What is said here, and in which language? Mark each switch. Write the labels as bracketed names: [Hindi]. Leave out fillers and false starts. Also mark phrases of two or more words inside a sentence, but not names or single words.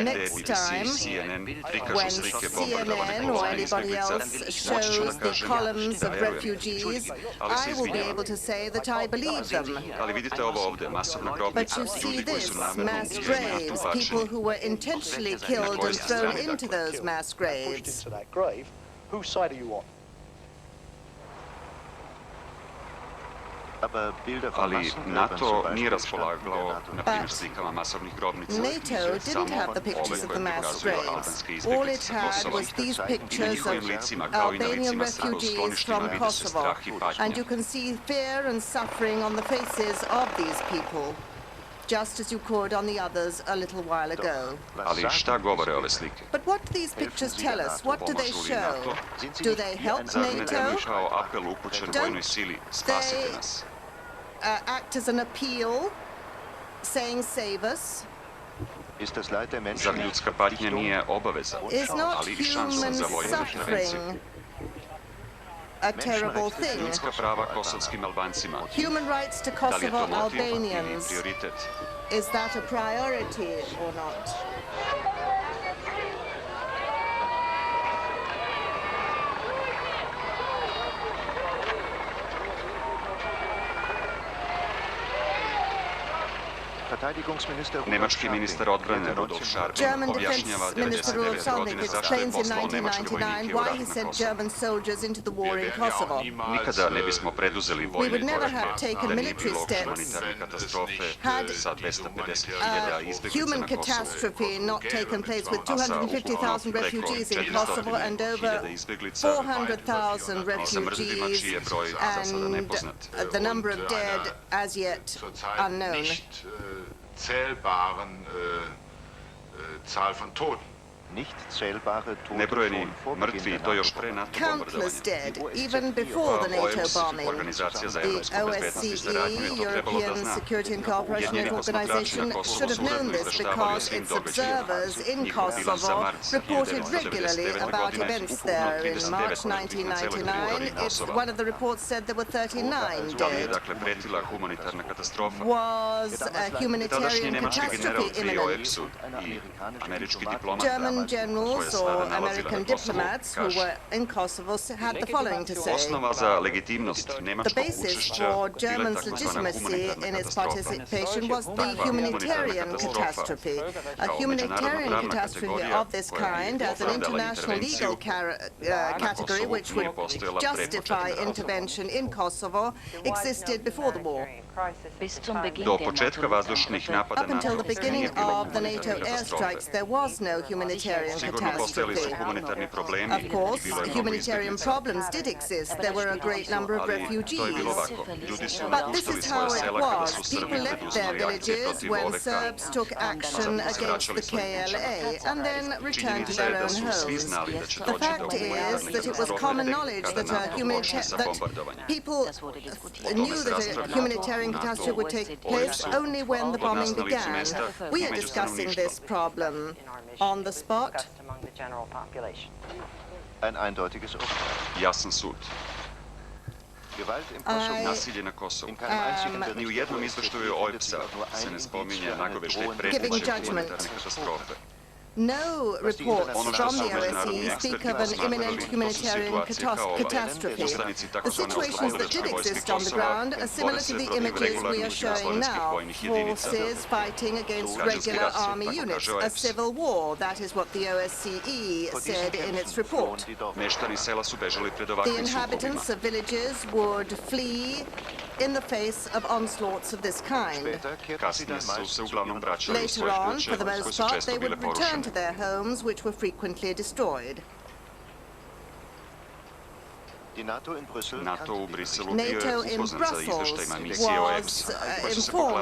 [English] Next BBC time, [Serbian] i CNN prikažu [English] when [Serbian] slike CNN bombardovanih [English] or [Serbian] kolona [English] anybody [Serbian] izbjeglica, [English] else [Serbian] moći ću [English] shows [Serbian] da [English] the [Serbian] kažem [English] columns [Serbian] da [English] of [Serbian] verujem. [English] refugees, [Serbian] Ali se [English] I will be [Serbian] izvinjavam. [English] able to say that I believe them. [Serbian] Ali vidite ovo ovdje, masovna [English] But [Serbian] grobnica, [English] you see [Serbian] ljudi koji [English] this, [Serbian] su namjerno [English] mass [Serbian] ubijeni i [English] graves, people [Serbian] tupačeni. [English] who were intentionally killed and thrown into those mass pushed graves. into that grave. Whose side are you on? [Serbian] Ali NATO nije raspolagao, na primjer, slikama masovnih grobnica. [English] NATO didn't have the pictures of the mass graves. All it had was these pictures of Albanian refugees from Kosovo. And you can see fear and suffering on the faces of these people, just as you could on the others a little while ago. [Serbian] Ali šta govore ove slike? [English] But what do these pictures tell us? What do they [Serbian] Pomažu li [English] show? [Serbian] NATO? [English] Do they help [Serbian] Zar ne [English] NATO? [Serbian] deluju kao apel upućen vojnoj sili? Spasite nas. [English] Act as an appeal, saying save us? [Serbian] Zar ljudska patnja nije obaveza, [English] Is not [Serbian] ali i šansa [English] human [Serbian] za vojnu intervenciju? [English] suffering a terrible thing? [Serbian] Ljudska prava kosovskim Albancima. [English] Human rights to [Serbian] Da li je to [English] Kosovo [Serbian] motiv ili [English] Albanians, [Serbian] prioritet? [English] is that a priority or not? [Serbian] Nemački ministar odbrane Rudolf Scharping [English] German [Serbian] objašnjava [English] Defense Minister [Serbian] 99 [English] Rudolf Salnik [Serbian] godine zašto je [English] explains in [Serbian] poslao nemačke [English] 1999 [Serbian] vojnike u [English] why [Serbian] rat [English] he [Serbian] na [English] sent [Serbian] Kosovo. [English] German soldiers into the war in Kosovo. [Serbian] Nikada ne bismo preduzeli [English] We [Serbian] vojne [English] would never [Serbian] korake [English] have taken [Serbian] da nije [English] military [Serbian] bilo [English] steps [Serbian] humanitarne katastrofe [English] had [Serbian] sa 250.000 izbjeglica [English] human [Serbian] na Kosovu. [English] catastrophe not taken place with [Serbian] A sa [English] 250,000 [Serbian] ukupno [English] refugees in [Serbian] preko [English] Kosovo and over [Serbian] 400.000 izbjeglica [English] 400,000 [Serbian] sa mrtvima čiji je [English] refugees [Serbian] broj za sada [English] and [Serbian] nepoznat. [English] the number of dead as yet unknown. [German] Zählbaren Zahl von Toten. [Serbian] Nebrojeni mrtvi i to još pre NATO [English] Countless [Serbian] bombardovanja. [English] dead, even before the NATO [Serbian] OEUS, [English] bombing. [Serbian] Organizacija za [English] The [Serbian] evropsku bezbednost i saradnju, je [English] OSCE, [Serbian] to trebalo da [English] European [Serbian] zna. [English] Security and Cooperation [Serbian] Ujedinjeni posmatrači [English] Organization, [Serbian] na Kosovu [English] should have [Serbian] su [English] known [Serbian] uredno [English] this [Serbian] izveštavali o [English] because [Serbian] svim [English] its [Serbian] događajima. [English] observers in [Serbian] Njihov bilans za [English] Kosovo [Serbian] mart [English] reported [Serbian] 1999. [English] regularly about [Serbian] godine [English] events [Serbian] ukupno [English] there. In [Serbian] 39 [English] March [Serbian] mrtvih na celoj teritoriji [English] 1999, [Serbian] Kosova. [English] one of the reports said there were 39 [Serbian] Ali je [English] dead. [Serbian] dakle pretila humanitarna katastrofa. [English] Was a [Serbian] Tadašnji [English] humanitarian [Serbian] nemački general [English] catastrophe [Serbian] pri [English] imminent? [Serbian] OEPS-u i američki diplomata [English] German [Serbian] koji [English] generals [Serbian] je sada [English] or [Serbian] nalazila [English] American [Serbian] na Kosovu, [English] diplomats who [Serbian] kaže: [English] were in Kosovo had the following to say. [Serbian] Osnova za legitimnost [English] The [Serbian] nemačkog [English] basis [Serbian] učešća [English] for [Serbian] bila je [English] German's [Serbian] takozvana [English] legitimacy [Serbian] humanitarna [English] in its [Serbian] katastrofa. [English] participation was the [Serbian] Takva [English] humanitarian [Serbian] katastrofa [English] catastrophe. A [Serbian] kao [English] humanitarian [Serbian] međunarodno-pravna [English] catastrophe [Serbian] kategorija [English] of this [Serbian] koja bi [English] kind, as an [Serbian] opravdala [English] international [Serbian] intervenciju [English] legal category [Serbian] Kosovu [English] which [Serbian] nije [English] would [Serbian] postojala pre početka [English] justify [Serbian] rata. [English] intervention in Kosovo, existed before the war. [German] Bis zum Beginn [Serbian] Do [German] der [Serbian] početka vazdušnih napada [English] Up until [Serbian] NATO [English] the beginning [Serbian] nije bilo [English] of the NATO [Serbian] humanitarne katastrofe. [English] airstrikes, there was no humanitarian [Serbian] Sigurno postojali su [English] catastrophe. [Serbian] humanitarni problemi [English] Of course, [Serbian] i bilo je mnogo [English] humanitarian [Serbian] izbjeglica. [English] problems did exist. There were a great number of [Serbian] Ali to je bilo [English] refugees. [Serbian] ovako. Ljudi su [English] But this [Serbian] napuštali [English] is [Serbian] svoje [English] how it [Serbian] sela kada [English] was. [Serbian] su Srbi [English] People left their [Serbian] preduzimali akcije [English] villages [Serbian] protiv [English] when [Serbian] OVK. [English] Serbs took action against the KLA and then returned to [Serbian] Činjenica je [English] their [Serbian] da [English] own [Serbian] su svi [English] homes. [Serbian] znali da će [English] The [Serbian] doći do [English] fact is [Serbian] humanitarne [English] that it was [Serbian] katastrofe [English] common knowledge [Serbian] kada [English] that a [Serbian] NATO počne sa bombardovanjem. [English] people knew that a humanitarian catastrophe would take place only when the bombing began. We are discussing this problem on the spot. [Serbian] Jasan sud. [English] I [Serbian] Nasilje na Kosovu. Ni u jednom izveštaju OEPS-a se ne spominje nagoveštaj [English] Giving [Serbian] preteće [English] judgment. [Serbian] humanitarne katastrofe. [English] No reports [Serbian] Ono što [English] from [Serbian] su [English] the [Serbian] međunarodni [English] OSCE speak [Serbian] eksperti [English] of an imminent [Serbian] posmatrali, to su [English] humanitarian [Serbian] situacije kao ova. [English] catastrophe. [Serbian] Poslanici [English] The [Serbian] takozvane [English] situations that did [Serbian] oslobodilačke vojske [English] exist on the [Serbian] Kosova [English] ground are similar [Serbian] bore [English] to [Serbian] se [English] the [Serbian] protiv [English] images we are [Serbian] regularnih [English] showing [Serbian] jugoslovenskih [English] now. [Serbian] vojnih jedinica. [English] Forces fighting against [Serbian] Građanski [English] regular [Serbian] rat se [English] army [Serbian] tako [English] units. [Serbian] kaže [English] A [Serbian] OEPS. [English] civil war, that is what the OSCE said in its report. [Serbian] Meštani sela su bežali pred [English] The [Serbian] ovakvim sukobima. [English] inhabitants of villages would flee in the face of onslaughts of this kind. [Serbian] Kasnije su se uglavnom vraćali u [English] Later [Serbian] svoje [English] on, [Serbian] kuće [English] for the [Serbian] koje [English] most [Serbian] su [English] part, [Serbian] često [English] they [Serbian] bile [English] would return to [Serbian] porušene. [English] their homes, which were frequently destroyed. [Serbian] NATO u Briselu bio je [English] NATO in [Serbian] upoznat sa [English] Brussels [Serbian] izveštajima misije OEBS, [English] was [Serbian] koji su se [English] informed